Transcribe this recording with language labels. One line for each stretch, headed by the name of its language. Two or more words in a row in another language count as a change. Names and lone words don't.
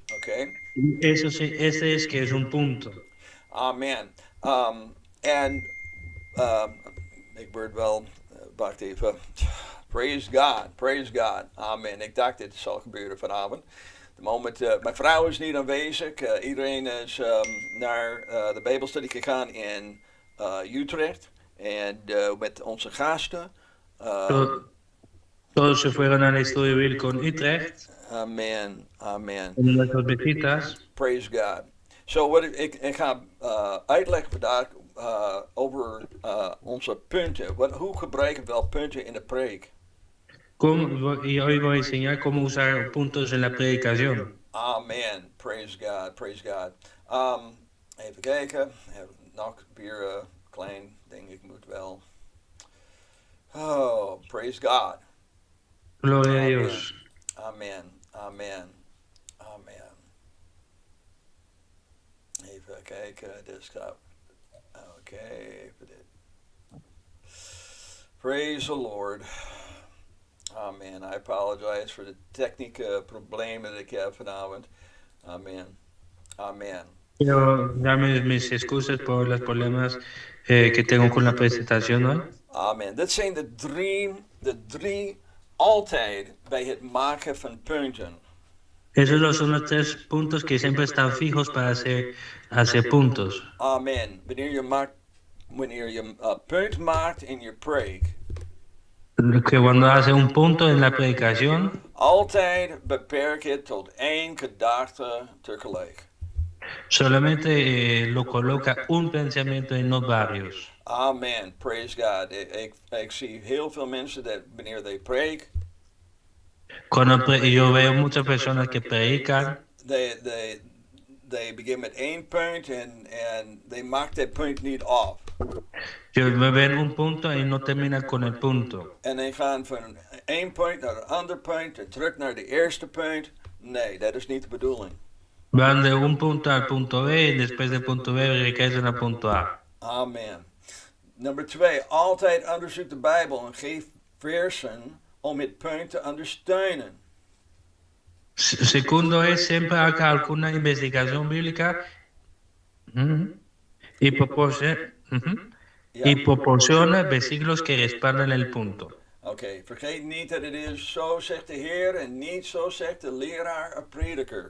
English: Okay?
Spanish: Ese es que es un punto.
English: Amen.
Dutch: Ik word wel, wacht even.
English: Praise God, praise God. Amen.
Dutch: Ik dacht dit zal gebeuren vanavond. De moment, mijn vrouw is niet aanwezig. Iedereen is naar de Bijbelstudie gegaan in Utrecht. En met onze gasten.
Spanish: Todos se fueron al estudio bíblico en Utrecht. Amen, amen. En nuestras visitas.
English: Praise God.
Dutch: So ik ga uitleggen vandaag over onze punten. Hoe gebruiken we wel punten in de preek?
Spanish: Y hoy voy a enseñar cómo usar puntos en la predicación.
English: Amen. Praise God. Praise God.
Dutch: Even kijken. Nog weer een klein ding. Ik moet wel.
English: Oh, praise God.
Spanish: Gloria a Dios. Amen. Amen. Amen.
Dutch: Even kijken. Dit gaat. Oké, even dit.
English: Praise the Lord.
Dutch: Amen.
English: I apologize for the
Dutch: technische problemen dat ik heb vanavond. Amen. Amen.
Spanish: Quiero darme mis excusas por los problemas que tengo con la presentación hoy. Amen.
Dutch: Dit zijn de drie altijd bij het maken van punten.
Spanish: Esos son los tres puntos que siempre están fijos para hacer puntos. Amen.
Dutch: Wanneer je een punt maakt in je preek.
Spanish: Que cuando hace un punto en la predicación,
Dutch: Altijd beperk het tot één gedachte tegelijk.
Spanish: solamente lo coloca un pensamiento en no varios.
English: Amen. Praise God.
Dutch: Ik zie heel veel mensen dat wanneer they preek,
Spanish: Yo veo muchas personas que predican,
English: they begin
Dutch: met één punt en they maakt dat punt niet af.
Spanish: we ven un punto y no terminan con el punto.
Dutch: En die gaan van één punt naar een ander punt en terug naar de eerste punt. Nee, dat is niet de bedoeling. Van de
Spanish: un punto al punto B y después del punto B regresan al punto A.
Dutch: Amen. Nummer 2. Altijd onderzoek de Bijbel en geef versen om het punt te ondersteunen.
Spanish: Segundo es siempre haga alguna investigación bíblica y proporciona versículos que respaldan el punto.
Dutch: Oké, vergeet niet dat het is zo zegt de Heer en niet zo zegt de leraar of prediker.